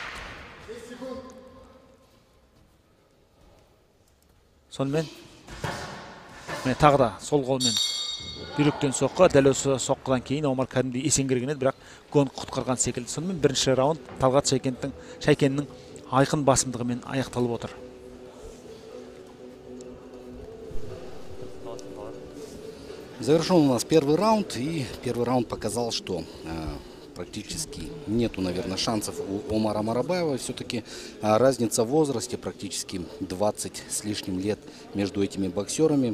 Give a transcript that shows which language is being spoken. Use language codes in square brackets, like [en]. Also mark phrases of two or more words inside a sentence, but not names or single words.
[kk] Сонымен тағы да сол қолмен бүйректен соққы. Дәл осы соққыдан кейін Омар кәдімгідей есеңгіреген еді, бірақ гонг құтқарған секілді. Сонымен бірінші раунд Талғат Шайкеннің айқын басымдығымен аяқталып отыр. [ru] Завершен у нас первый раунд, и первый раунд показал, что практически нету, наверное, шансов у Омара Марабаева. Все-таки разница в возрасте, практически 20 с лишним лет между этими боксерами.